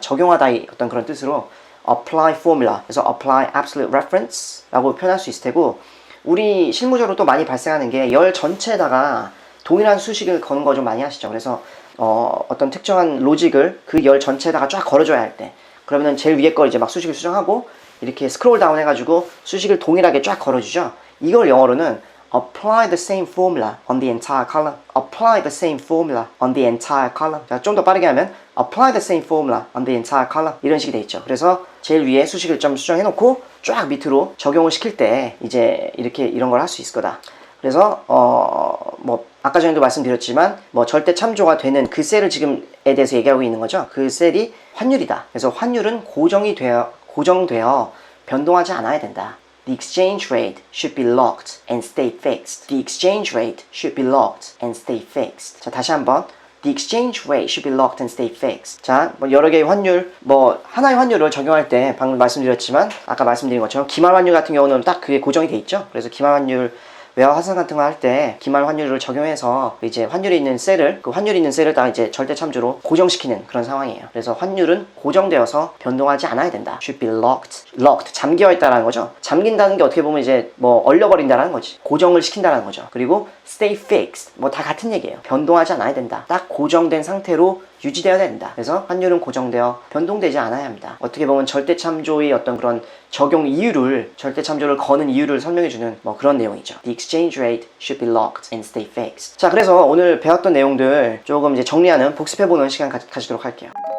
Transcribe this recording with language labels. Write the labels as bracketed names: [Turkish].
[Korean] 적용하다의 어떤 그런 뜻으로 [English] apply formula, [Korean] 그래서 [English] apply absolute reference [Korean] 라고 표현할 수 있을 테고, 우리 실무적으로 또 많이 발생하는 게 열 전체에다가 동일한 수식을 거는 거 좀 많이 하시죠. 그래서 어떤 특정한 로직을 그 열 전체에다가 쫙 걸어줘야 할 때, 그러면은 제일 위에 걸 이제 막 수식을 수정하고 이렇게 스크롤 다운 해가지고 수식을 동일하게 쫙 걸어주죠. 이걸 영어로는 [English] apply the same formula on the entire column. apply the same formula on the entire column. [Korean] 자, 좀 더 빠르게 하면 [English] apply the same formula on the entire column. [Korean] 이런 식이 돼 있죠. 그래서 제일 위에 수식을 좀 수정해 놓고 쫙 밑으로 적용을 시킬 때 이제 이렇게 이런 걸 할 수 있을 거다. 그래서 뭐 아까 전에도 말씀드렸지만 뭐 절대 참조가 되는 그 셀을 지금에 대해서 얘기하고 있는 거죠. 그 셀이 환율이다. 그래서 환율은 고정되어 변동하지 않아야 된다. [English] The exchange rate should be locked and stay fixed. The exchange rate should be locked and stay fixed. [Korean] 자, 다시 한번. [English] The exchange rate should be locked and stay fixed. [Korean] 자, 뭐 여러 개의 환율, 뭐 하나의 환율을 적용할 때 방금 말씀드렸지만, 아까 말씀드린 것처럼 기말 환율 같은 경우는 딱 그게 고정이 돼 있죠. 그래서 기말 환율 외화 환산 같은 거 할 때 기말 환율을 적용해서 이제 환율이 있는 셀을, 그 환율이 있는 셀을 다 이제 절대 참조로 고정시키는 그런 상황이에요. 그래서 환율은 고정되어서 변동하지 않아야 된다. [English] Should be locked. [Korean] 잠겨 있다라는 거죠. 잠긴다는 게 어떻게 보면 이제 뭐 얼려버린다라는 거지. 고정을 시킨다라는 거죠. [English] 그리고 stay fixed. [Korean] 뭐 다 같은 얘기예요. 변동하지 않아야 된다. 딱 고정된 상태로 유지되어야 된다. 그래서 환율은 고정되어 변동되지 않아야 합니다. 어떻게 보면 절대 참조의 어떤 그런 적용 이유를, 절대 참조를 거는 이유를 설명해주는 뭐 그런 내용이죠. [English] The exchange rate should be locked and stay fixed. [Korean] 자, 그래서 오늘 배웠던 내용들 조금 이제 정리하는, 복습해보는 시간 가지도록 할게요.